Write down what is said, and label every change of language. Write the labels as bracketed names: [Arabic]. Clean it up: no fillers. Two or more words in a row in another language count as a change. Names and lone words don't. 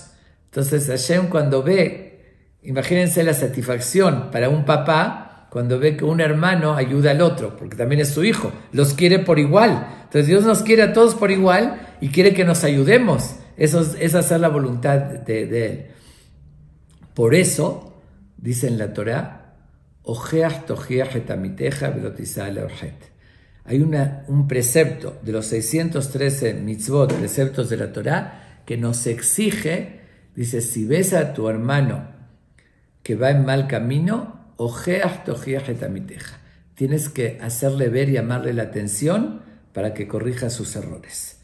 [Spanish] Entonces Hashem, cuando ve, imagínense la satisfacción para un papá cuando ve que un hermano ayuda al otro, porque también es su hijo, los quiere por igual. Entonces Dios nos quiere a todos por igual y quiere que nos ayudemos. Eso es hacer la voluntad de Él. Por eso, dice en la Torá, [Hebrew] הוכח תוכיח את עמיתך ולא תשא לעורחת. [Spanish] Hay un precepto de los 613 mitzvot, preceptos de la Torá, que nos exige, dice, si ves a tu hermano que va en mal camino, [Hebrew] הוכח תוכיח את עמיתך. [Spanish] Tienes que hacerle ver y llamarle la atención para que corrija sus errores.